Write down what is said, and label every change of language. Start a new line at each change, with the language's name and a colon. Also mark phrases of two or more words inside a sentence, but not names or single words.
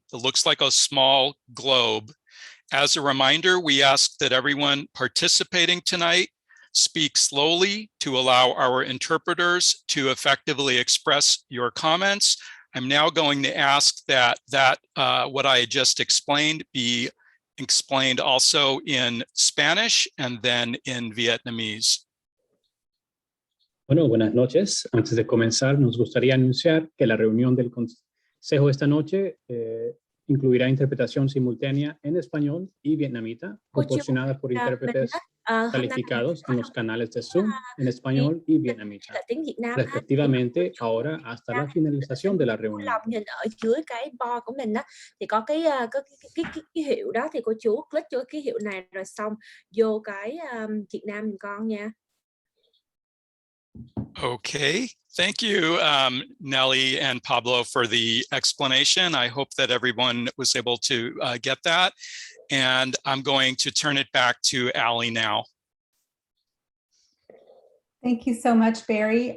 English: It looks like a small globe. As a reminder, we ask that everyone participating tonight speak slowly to allow our interpreters to effectively express your comments. I'm now going to ask that what I just explained be explained also in Spanish and then in Vietnamese.
Spanish: Bueno, buenas noches. Antes de comenzar, nos gustaría anunciar que la reunión del Consejo esta noche incluirá interpretación simultánea en español y vietnamita, proporcionada por intérpretes calificados en los canales de Zoom en español y vietnamita, respectivamente, ahora hasta la finalización de la reunión.
Vietnamese: Nhìn ở dưới cái bar của mình đó thì có cái ký hiệu đó, thì cô chú click vô ký hiệu này rồi xong vô cái Việt Nam mình con nha.
English: Okay, thank you, Nelly and Pablo, for the explanation. I hope that everyone was able to get that. And I'm going to turn it back to Ali now. Thank you so much, Barry.